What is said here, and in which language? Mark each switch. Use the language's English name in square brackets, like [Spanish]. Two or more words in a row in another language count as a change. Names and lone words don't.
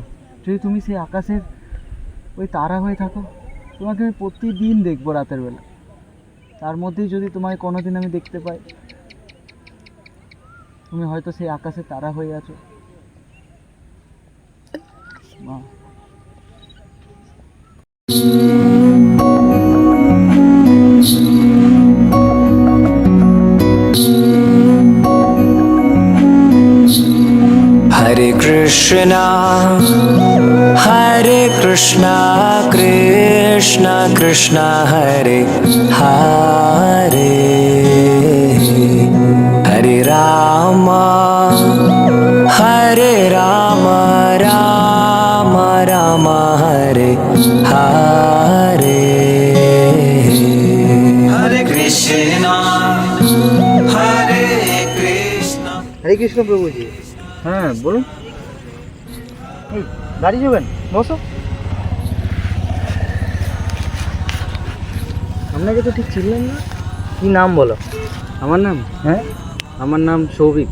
[Bangla] যদি তুমি সেই আকাশের ওই তারা হয়ে থাকো, তোমাকে আমি প্রতিদিন দেখবো রাতের বেলা। তার মধ্যেই যদি তোমাকে কোনোদিন আমি দেখতে পাই, তুমি হয়তো সেই আকাশের তারা হয়ে আছো মা। [Sanskrit] हरे कृष्णा कृष्णा कृष्णा हरे हरे हरे राम राम राम हरे हरे हरे कृष्णा [Bangla] হরে কৃষ্ণ প্রভুজি। হ্যাঁ বলুন, এই গাড়ি যাবেন, বসো। আপনাকে তো ঠিক চিনলেন না। কি নাম বলো? আমার নাম? হ্যাঁ আমার নাম সৌভিক।